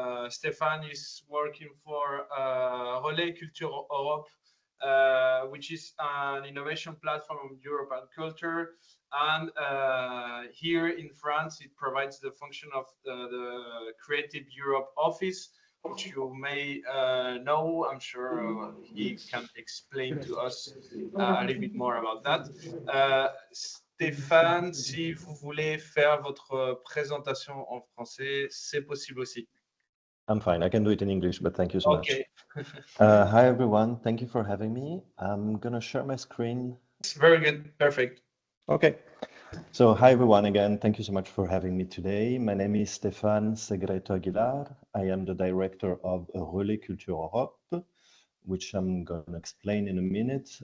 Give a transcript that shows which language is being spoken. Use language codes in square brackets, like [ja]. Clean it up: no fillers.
[en] Stéphane is working for Relais Culture Europe, which is an innovation platform of European culture. And here in France, it provides the function of the Creative Europe office, which you may know. I'm sure he can explain to us a little bit more about that. [fr] Stéphane, si vous voulez faire votre présentation en français, c'est possible aussi. [en] I'm fine. I can do it in English, but thank you so much. Okay. Hi, everyone. Thank you for having me. I'm going to share my screen. It's very good. Perfect. Okay. So hi, everyone. Again, thank you so much for having me today. My name is Stéphane Segreto Aguilar. I am the director of Relais Culture Europe, which I'm going to explain in a minute.